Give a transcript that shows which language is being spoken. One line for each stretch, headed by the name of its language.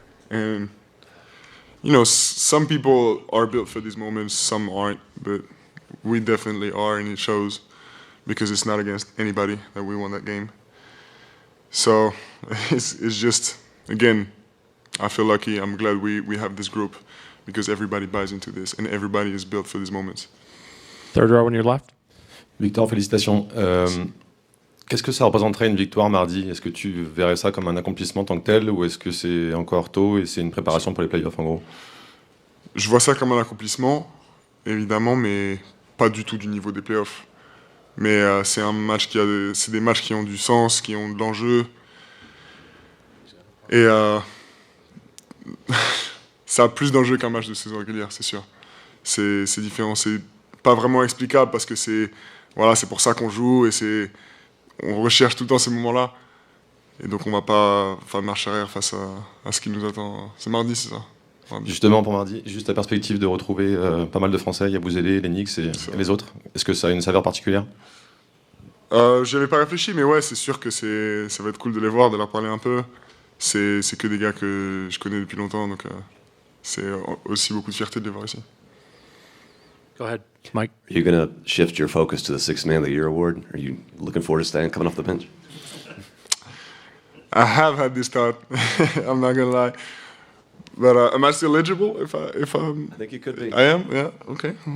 English: And you know, some people are built for these moments, some aren't, but we definitely are, and it shows because it's not against anybody that we won that game. So it's just, again, I feel lucky. I'm glad we have this group because everybody buys into this and everybody is built for these moments. Third row on your left.
French: Victor, félicitations. Qu'est-ce que ça représenterait une victoire mardi? Est-ce que tu verrais ça comme un accomplissement en tant que tel ou est-ce que c'est encore tôt et c'est une préparation pour les playoffs en gros? Je vois ça comme un accomplissement, évidemment, mais pas du tout du niveau des playoffs. Mais c'est des matchs qui ont du sens, qui ont de l'enjeu. Et ça a plus d'enjeu qu'un match de saison régulière, c'est sûr. C'est différent, c'est pas vraiment explicable parce que c'est pour ça qu'on joue et on recherche tout le temps ces moments-là. Et donc on va pas faire de marche arrière face à ce qui nous attend. C'est mardi, c'est ça? Mardi. Justement pour mardi, juste la perspective de retrouver pas mal de Français, Yabouzélé, les Knicks et les autres. Est-ce que ça a une saveur particulière? J'y avais pas réfléchi, mais ouais, c'est sûr que ça va être cool de les voir, de leur parler un peu. C'est que des gars que je connais depuis longtemps, donc c'est aussi beaucoup de fierté de les voir ici.
English: Go ahead, Mike. Are you going to shift your focus to the Sixth Man of the Year award? Are you looking forward to coming off the bench? I have had this thought. I'm not gonna lie, but am I still eligible? If I'm, I think you could be. I am. Yeah. Okay.